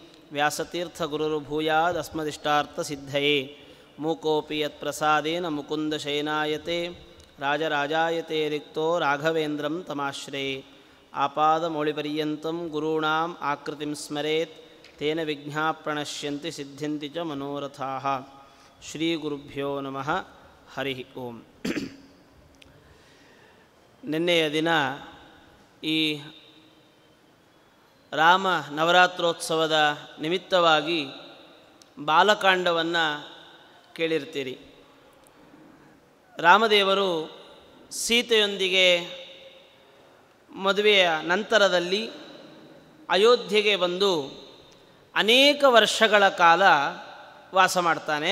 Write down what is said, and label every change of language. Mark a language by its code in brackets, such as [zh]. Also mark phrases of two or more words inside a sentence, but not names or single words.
[sa] ವ್ಯಾಸತೀರ್ಥಗುರುರ್ಭೂಯಾದಸ್ಮದಿಷ್ಟಾರ್ಥಸಿದ್ಧಯೇ ಮೂಕೋಪಿ ಯತ್ಪ್ರಸಾದೇನ ಮುಕುಂದಶಯನಾಯತೆ ರಾಜರಾಜಾಯತೆ ರಿಕ್ತೋ ರಾಘವೇಂದ್ರಂ ತಮಾಶ್ರಯೇ ಆಪಾದಮೌಳಿಪರ್ಯಂತಂ ಗುರುಣಾಂ ಆಕೃತಿಂ ಸ್ಮರೇತ್ ತೇನ ವಿಘ್ನಾ ಪ್ರಣಶ್ಯಂತಿ ಸಿದ್ಧ್ಯಂತಿ ಚ ಮನೋರಥಾಃ. ಶ್ರೀ ಗುರುಭ್ಯೋ ನಮಃ. ಹರಿ ಓಂ. [kn] ನಿನ್ನೆಯ ದಿನ ಈ ರಾಮ ನವರಾತ್ರೋತ್ಸವದ ನಿಮಿತ್ತವಾಗಿ ಬಾಲಕಾಂಡವನ್ನು ಕೇಳಿರ್ತೀರಿ. ರಾಮದೇವರು ಸೀತೆಯೊಂದಿಗೆ ಮದುವೆಯ ನಂತರದಲ್ಲಿ ಅಯೋಧ್ಯೆಗೆ ಬಂದು ಅನೇಕ ವರ್ಷಗಳ ಕಾಲ ವಾಸ ಮಾಡ್ತಾನೆ.